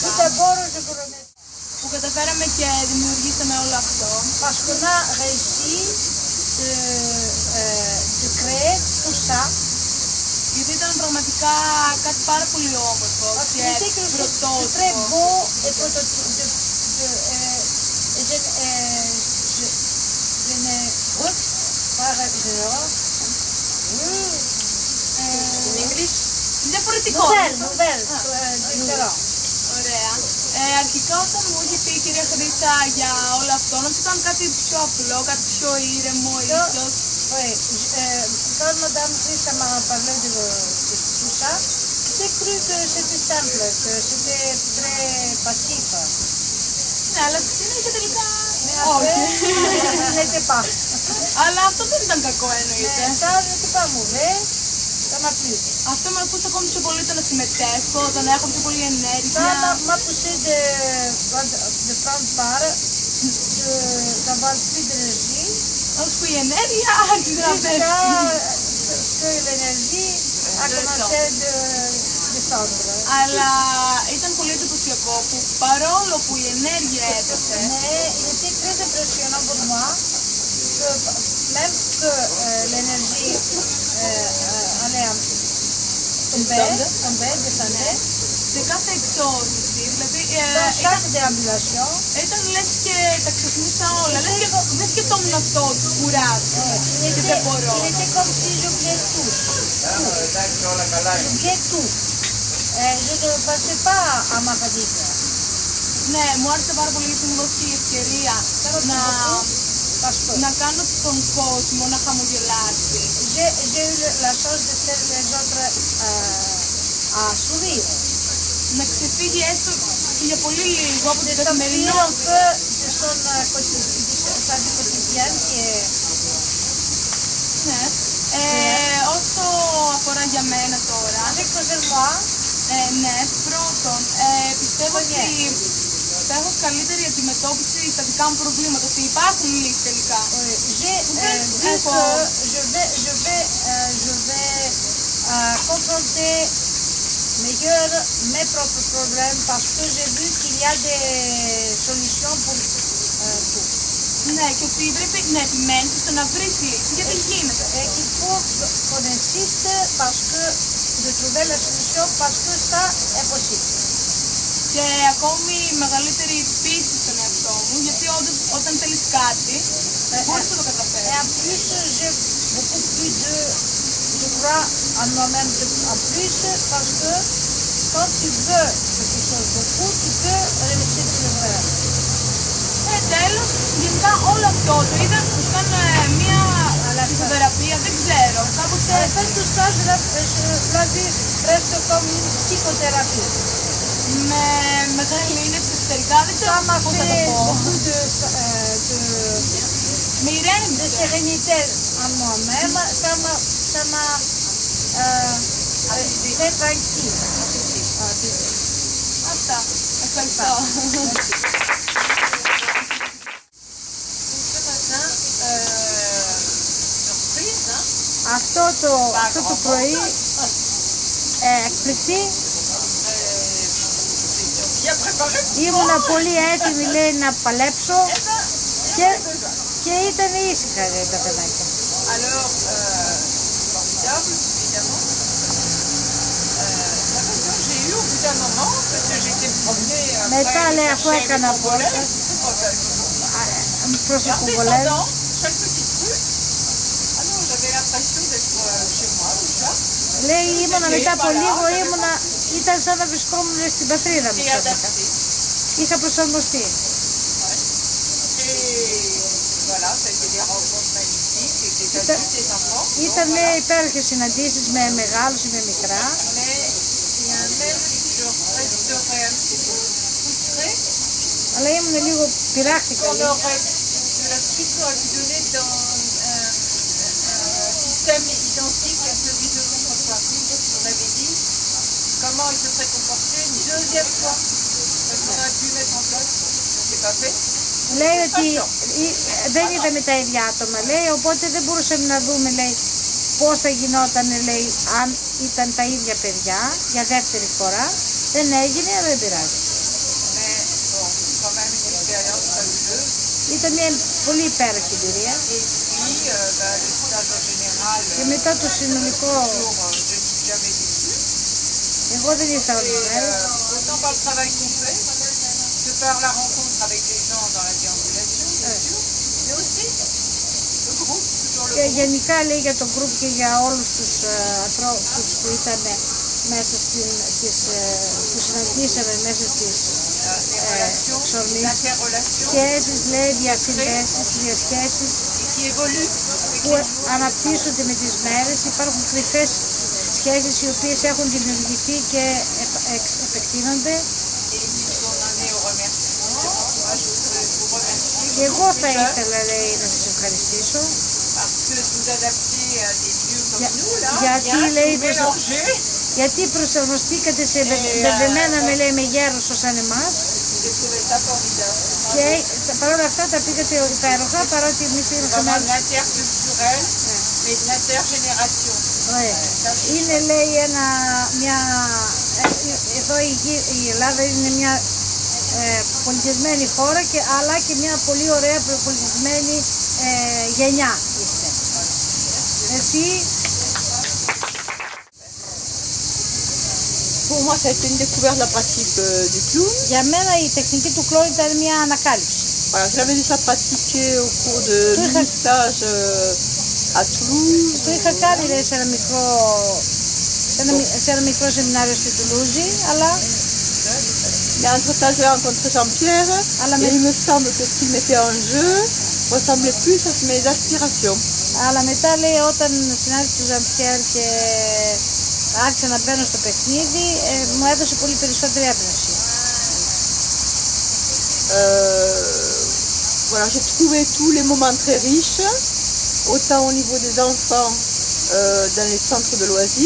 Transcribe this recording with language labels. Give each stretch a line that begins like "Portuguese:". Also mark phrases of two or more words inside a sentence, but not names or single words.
French: Tout d'abord, je vous remercie
Greek: που καταφέραμε και δημιουργήσαμε όλο αυτό.
French: parce qu'on a réussi de créer tout ça.
Greek: Γιατί ήταν πραγματικά κάτι πάρα πολύ όμορφο
French: Parce
Greek: και
French: que c'est quelque chose de très
Greek: πρωτότυπο.
French: beau et prototype. Je n'ai pas
Greek: Διαφορετικό.
French: nouvelle, différent.
Greek: Ωραία. Αρχικά όταν μου είχε πει η κυρία Χρύσα για όλο αυτό, νόμιζα ήταν κάτι πιο απλό, κάτι πιο ήρεμο ίσως.
French: Oui, quand Madame Christa m'a parlé de tout ça, j'ai cru que c'était simple, que c'était très passif.
Greek: Ναι, αλλά στη συνέχεια τελικά
French: Mais après,
Greek: όχι.
French: ça n'était pas.
Greek: Αλλά αυτό δεν ήταν κακό εννοείται.
French: Mais ça n'était pas mauvais, ça m'a plu.
Greek: Αυτό με ακούσει ακόμη πιο πολύ το να συμμετέχω, το να έχω πιο πολύ
French: Ça
Greek: ενέργεια.
French: m'a poussé de prendre part, d'avoir plus d'énergie,
Greek: Ώσπου η ενέργεια άρχισε να πέφτει.
French: jusqu'à ce que l'énergie a commencé de descendre.
Greek: Αλλά ήταν πολύ εντυπωσιακό που παρόλο που η ενέργεια έπεσε,
French: Mais il était très impressionnant pour moi que même que l'énergie allait tomber, descendait,
Greek: σε κάθε εξόρμηση, δηλαδή
French: dans chaque déambulation,
Greek: ήταν λες και τα ξεχνούσα όλα, λες και το ήμουν αυτό του κουράζει και δεν μπορώ.
French: il était comme si j'oubliais tout. J'oubliais tout. Je ne pensais pas à ma fatigue.
Greek: Ναι, μου άρεσε πάρα πολύ γιατί μου δόθηκε η ευκαιρία να κάνω τον κόσμο να χαμογελάσει.
French: J'ai eu la chance de faire les autres à sourire.
Greek: Να ξεφύγει έστω και για πολύ λίγο από
French: De
Greek: την
French: sortir un
Greek: καθημερινότητα.
French: peu de sa vie quotidienne qui est
Greek: Ναι. Όσο αφορά για μένα τώρα,
French: avec moi.
Greek: ναι, πρώτον, πιστεύω ότι θα έχω καλύτερη αντιμετώπιση στα δικά μου προβλήματα, ότι υπάρχουν λύσεις τελικά.
French: J'ai vu que je vais confronter mes propres problèmes parce que j'ai vu qu'il y a des solutions pour tout.
Greek: Ναι, και ότι πρέπει να επιμένεις στο να βρεις λύση, γιατί γίνεται.
French: Il faut qu'on insiste parce que de trouver la solution parce que ça est possible.
Greek: Και ακόμη μεγαλύτερη πίστη στον εαυτό μου, γιατί όντως όταν θέλεις κάτι, μπορείς να το
French: Et
Greek: καταφέρεις.
French: en plus, j'ai beaucoup plus de... Je crois en moi-même en plus parce que quand tu veux quelque chose beaucoup, tu peux réussir de le faire.
Greek: Τέλος, γενικά όλο αυτό το είδα σαν μια ψυχοθεραπεία, δεν ξέρω, κάπως
French: En
Greek: έτσι.
French: fait, tout ça, je l'ai vu presque comme une psychothérapie.
Greek: Με μεγάλη ήνεψη εσωτερικά, δεν ξέρω
French: Ça m'a
Greek: πώς θα το
French: fait
Greek: πω.
French: beaucoup
Greek: Με
French: de
Greek: ηρέμησε.
French: sérénité en moi-même. Ça m'a fait tranquille.
Greek: Αυτά. Ευχαριστώ. Αυτό το πρωί εκπληκτή. Ήμουνα πολύ έτοιμη, λέει, να παλέψω και ήταν ήσυχα, λέει, τα παιδάκια.
French: Alors, formidable, évidemment. L'impression que j'ai eue au bout d'un moment, parce que j'étais promenée
Greek: Μετά,
French: après,
Greek: λέει,
French: je
Greek: αφού
French: cherchais
Greek: έκανα
French: mes
Greek: πόρτα,
French: volets.
Greek: προς
French: Et
Greek: το
French: en
Greek: κουβολέ,
French: descendant, chaque petite rue, ah non, j'avais l'impression d'être chez moi déjà.
Greek: λέει, ήμουνα μετά από λίγο, ήταν σαν να βρισκόμουν στην πατρίδα μου.
French: Et
Greek: ξαφνικά.
French: adapté.
Greek: Είχα προσαρμοστεί.
French: Et voilà, ça a été des rencontres magnifiques, et des adultes, des enfants.
Greek: Ήταν, λέει, υπέροχες συναντήσεις με μεγάλους ή με μικρά.
French: Mais il y a un mais, c'est que je resterai un petit peu frustrée.
Greek: Αλλά ήμουν λίγο, πειράχτηκα
French: On
Greek: λίγο.
French: aurait de la suite qu'on aurait pu donner dans un système identique à celui de l'autre fois. On avait dit comment il se serait comporté une deuxième fois. Donc on aurait pu mettre en place, ça s'est pas fait.
Greek: Λέει ότι δεν είδαμε τα ίδια άτομα, λέει, οπότε δεν μπορούσαμε να δούμε, λέει, πώς θα γινόταν, λέει, αν ήταν τα ίδια παιδιά για δεύτερη φορά. Δεν έγινε, αλλά δεν πειράζει.
French: Mais bon, quand même une expérience fabuleuse.
Greek: Ήταν μια πολύ υπέροχη εμπειρία.
French: Et puis le stage en général,
Greek: Και μετά το συνολικό,
French: je n'y suis jamais déçue.
Greek: εγώ δεν ήρθα όλες τις μέρες.
French: Autant par le travail qu'on fait, que par la rencontre avec les gens dans la déambulation, bien sûr, mais aussi le groupe, toujours le
Greek: Και
French: groupe.
Greek: γενικά, λέει, για τον γκρουπ και για όλους τους ανθρώπους που ήταν μέσα που συναντήσαμε μέσα στις
French: Les relations, les
Greek: εξορμήσεις.
French: interrelations
Greek: Σχέσεις, λέει, διασυνδέσεις, διασχέσεις
French: qui évoluent avec
Greek: που
French: les jours.
Greek: αναπτύσσονται με τις μέρες. Υπάρχουν κρυφές σχέσεις οι οποίες έχουν δημιουργηθεί και επεκτείνονται.
French: Et puisqu'on en est au remerciement, moi je voudrais vous remercier
Greek: Και εγώ θα
French: déjà,
Greek: ήθελα, λέει, να σας ευχαριστήσω
French: parce que vous adaptez à des lieux comme
Greek: Για-
French: nous, là,
Greek: γιατί,
French: bien,
Greek: λέει,
French: vous mélangez,
Greek: γιατί προσαρμοστήκατε σε μπερδεμένα, με, λέει, με γέρους σαν εμάς
French: j'ai trouvé ça formidable.
Greek: και παρόλα αυτά τα πήγατε υπέροχα, παρότι εμείς ήρθαμε
French: Vraiment de
Greek: άλλους.
French: l'interculturel, mais de l'intergénération.
Greek: Είναι, λέει, εδώ η Ελλάδα είναι μια πολιτισμένη χώρα, αλλά και μια πολύ ωραία πολιτισμένη γενιά είστε. Εσύ,
French: Pour moi, ça a été une découverte de la pratique du clown.
Greek: για μένα η τεχνική του κλόουν ήταν μια ανακάλυψη.
French: Voilà, je l'avais déjà pratiqué au cours de Oui, mini-stage à Toulouse.
Greek: Το είχα κάνει, λέει, σε ένα μικρό σεμινάριο στη Τουλούζη, αλλά
French: Mais entre-temps, j'ai rencontré Jean-Pierre À la et maison. il me semble que ce qu'il mettait en jeu ressemblait plus à mes aspirations.
Greek: αλλά μετά, λέει, όταν συνάντησα τον Ζαμπιέρ και άρχισα να μπαίνω στο παιχνίδι, μου έδωσε πολύ περισσότερη έμπνευση.
French: Voilà, j'ai trouvé tous les moments très riches, autant au niveau des enfants dans les centres de loisirs.